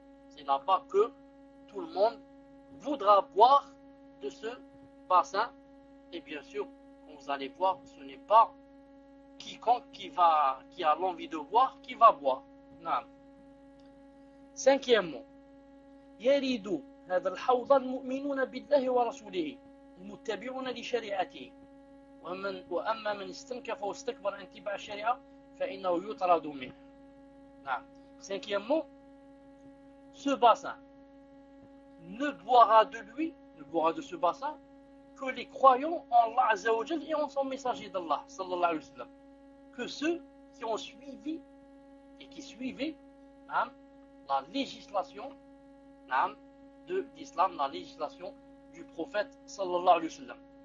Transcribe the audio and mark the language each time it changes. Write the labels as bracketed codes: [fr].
[fr] C'est là-bas que tout le monde voudra boire de ce bassin. Et bien sûr, comme vous allez voir, ce n'est pas quiconque qui a l'envie de boire qui va boire. Non. Cinquièmement, Yeridu [ar] هذا الحوض المؤمنون بالله ورسوله المتبعون لشريعته، وأما من استنكف واستكبر عن اتباع الشريعة فإنه يطرد منه. نعم. [fr] Cinquièmement, ce bassin ne boira de lui, ne boira de ce bassin que les croyants en Allah Azzawajal et en son messager d'Allah, sallallahu alayhi wa sallam. Que ceux qui ont suivi et qui suivaient la législation de l'islam, la législation du prophète sallallahu alayhi wa sallam.